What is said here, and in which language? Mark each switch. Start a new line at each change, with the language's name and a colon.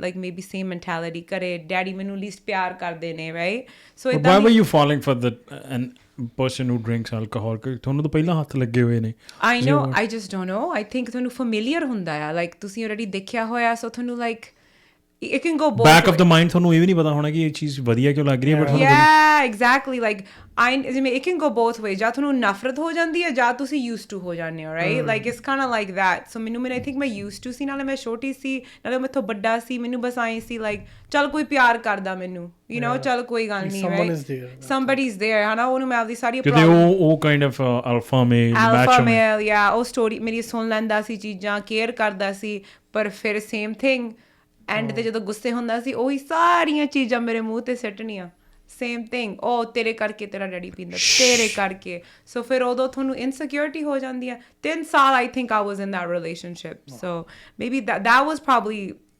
Punjabi: Like maybe same mentality, ਘਰੇ daddy ਮੈਨੂੰ least ਪਿਆਰ ਕਰਦੇ ਨੇ, right? So
English: why were you falling for the person who drinks alcohol?
Punjabi: ਤੁਹਾਨੂੰ ਤਾਂ ਪਹਿਲਾਂ ਹੱਥ ਲੱਗੇ ਹੋਏ ਨੇ।
English: I know, I just don't know, I think
Punjabi: ਤੁਹਾਨੂੰ familiar ਹੁੰਦਾ ਆ, ਲਾਈਕ ਤੁਸੀਂ ਆਲਰੇਡੀ ਦੇਖਿਆ ਹੋਇਆ, ਸੋ ਤੁਹਾਨੂੰ like
English: it can go both
Punjabi: back of the mind, ਤੁਹਾਨੂੰ ਇਹ ਵੀ ਨਹੀਂ ਪਤਾ ਹੋਣਾ ਕਿ ਇਹ ਚੀਜ਼ ਵਧੀਆ ਕਿਉਂ ਲੱਗ ਰਹੀ ਹੈ, ਬਟ
English: exactly, like
Punjabi: ਜਿਵੇਂ
English: it can go both ways,
Punjabi: ਜਾਂ ਤੁਹਾਨੂੰ ਨਫ਼ਰਤ ਹੋ ਜਾਂਦੀ ਹੈ, ਜਾਂ ਤੁਸੀਂ used to ਹੋ ਜਾਂਦੇ ਹੋ, right?
English: like it's kind of like that.
Punjabi: so ਮੈਨੂੰ I think ਮੈਂ used to ਸੀ, ਨਾਲੇ ਮੈਂ ਛੋਟੀ ਸੀ, ਨਾਲੇ ਮੈਥੋਂ ਵੱਡਾ ਸੀ, ਮੈਨੂੰ ਬਸ ਆਏ ਸੀ ਲਾਈਕ ਚੱਲ ਕੋਈ ਪਿਆਰ ਕਰਦਾ ਮੈਨੂੰ,
English: you know,
Punjabi: ਚੱਲ ਕੋਈ ਗੱਲ ਨਹੀਂ, right? somebody's there, ਹੈ ਨਾ, ਉਹਨੂੰ ਮੈਂ ਆਪਦੀ ਸਾਰੀ ਕਿਤੇ ਉਹ kind of alpha male, yeah, ਉਹ ਸਟੋਰੀ ਮੇਰੀ ਸੁਣ ਲੈਂਦਾ ਸੀ, ਚੀਜ਼ਾਂ ਕੇਅਰ ਕਰਦਾ ਸੀ, ਪਰ ਫਿਰ ਸੇਮ ਥਿੰਗ ਐਂਡ 'ਤੇ ਜਦੋਂ ਗੁੱਸੇ ਹੁੰਦਾ ਸੀ, ਉਹੀ ਸਾਰੀਆਂ ਚੀਜ਼ਾਂ ਮੇਰੇ ਮੂੰਹ 'ਤੇ ਸਿੱਟਣੀਆਂ, ਸੇਮ ਥਿੰਗ, ਉਹ ਤੇਰੇ ਕਰਕੇ ਤੇਰਾ ਡੈਡੀ ਪੀਂਦਾ, ਤੇਰੇ ਕਰਕੇ। ਸੋ ਫਿਰ ਉਦੋਂ ਤੁਹਾਨੂੰ ਇਨਸਿਕਿਉਰਿਟੀ ਹੋ ਜਾਂਦੀ ਹੈ। 3 ਸਾਲ
English: I think I was in that relationship,
Punjabi: so maybe
English: that was probably